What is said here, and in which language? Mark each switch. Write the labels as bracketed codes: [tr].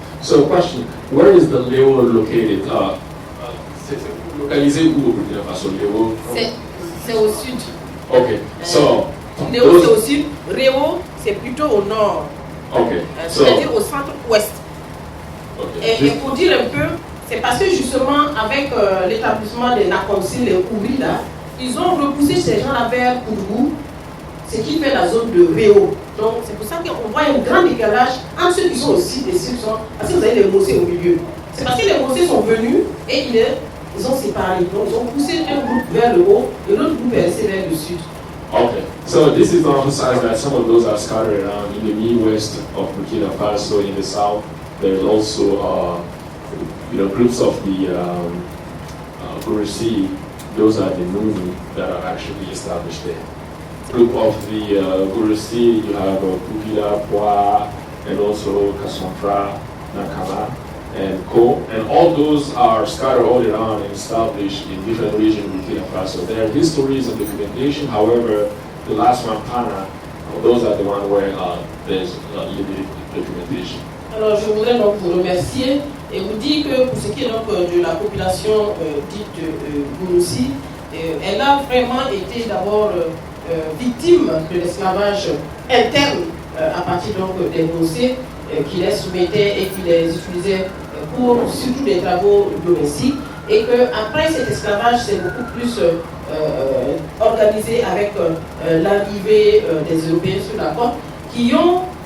[en] So question, where is the Leo located? [fr] C'est localisé où au Burkina Faso, Leo? C'est au sud. [en] Okay, so [fr] Léo c'est au sud, Réo c'est plutôt au nord. [en] Okay, [fr] C'est-à-dire au centre-ouest. [en] Okay. [fr] Et pour dire un peu, c'est parce que justement avec l'établissement des Nakonsi, les Kouri là, ils ont repoussé ces gens-là vers Kourou, ce qui fait la zone de Réo. Donc c'est pour ça qu'on voit un grand décalage entre ceux qui sont au sud et ceux qui sont... Parce que vous avez les Mossés au milieu. C'est parce que les Mossés sont venus et ils ont séparé. Donc ils ont poussé un groupe vers le haut et l'autre groupe est resté vers le sud. [en] Okay, so this is to emphasize that some of those are scattered around in the Midwest of Burkina Faso, in the south. There's also, groups of the Gurusi. Those are the Nuni that are actually established there. Group of the Gurusi, you have Pukila, Pwa, and also Kasonfra, Nakama, and Ko, and all those are scattered all around and established in different regions of Burkina Faso. There are histories and documentation. However, the last one, Pana, those are the ones where there's limited documentation. [fr] Alors je voudrais donc vous remercier et vous dire que pour ce qui est donc de la population dite Gurusi, elle a vraiment été d'abord victime de l'esclavage interne à partir donc des Mossés qui les soumettaient et qui les utilisaient pour surtout des travaux domestiques, et qu'après cet esclavage c'est beaucoup plus organisé avec l'arrivée des Européens sur la côte qui ont